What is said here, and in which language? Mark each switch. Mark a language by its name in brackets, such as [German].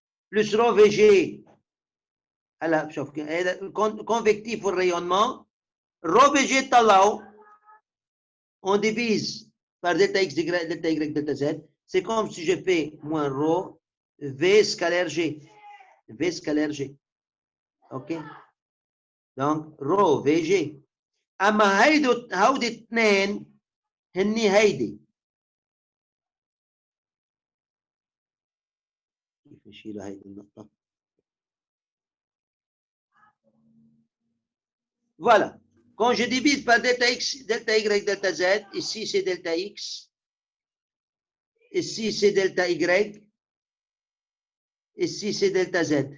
[French] plus rho vg à la convectif pour rayonnement, rho vg talao, on divise par delta x, delta y, delta z, c'est comme si je fais moins rho v scalaire g, v scalaire g, ok? Donc rho vg. [Arabic] اما هودي اثنين هني هيدي كيف نشيل هيدي النقطة؟ Voilà. [French] Quand je divise par delta x, delta y, delta z, ici c'est delta x, ici c'est delta y, ici c'est delta z.